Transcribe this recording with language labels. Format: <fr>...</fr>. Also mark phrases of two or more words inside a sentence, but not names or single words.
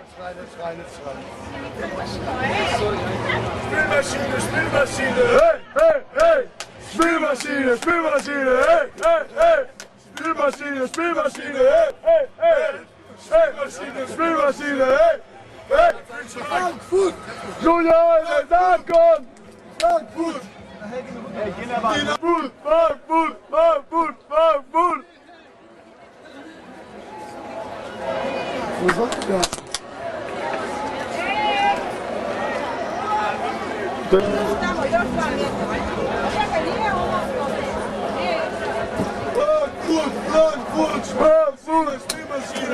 <de>Spielmaschine! Hey! Spielmaschine! Hey! Spielmaschine! Spielmaschine!</de> <hr>Hey! Frankfurt! Žulja je zakon!</hr> <de>Frankfurt! Frankfurt! Wo sollt ihr das? Frankfurt! Spielmaschine!</de>